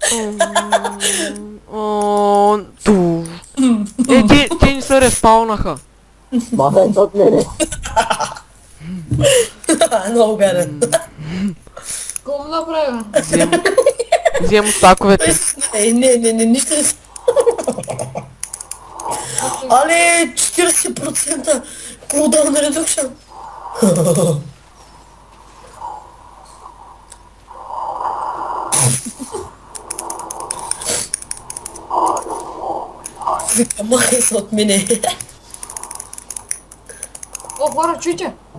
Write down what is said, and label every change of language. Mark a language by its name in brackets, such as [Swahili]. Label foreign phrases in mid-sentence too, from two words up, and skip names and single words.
[Bulgarian] Ту. Те не се респаунаха. Махай от мене. Много гаден. Какво му направя? Взема стаковете. Не, нищо не са. [English] Але 40% cooldown reduction. [Bulgarian] Вика, махай се от мене. О, хора, чуйте.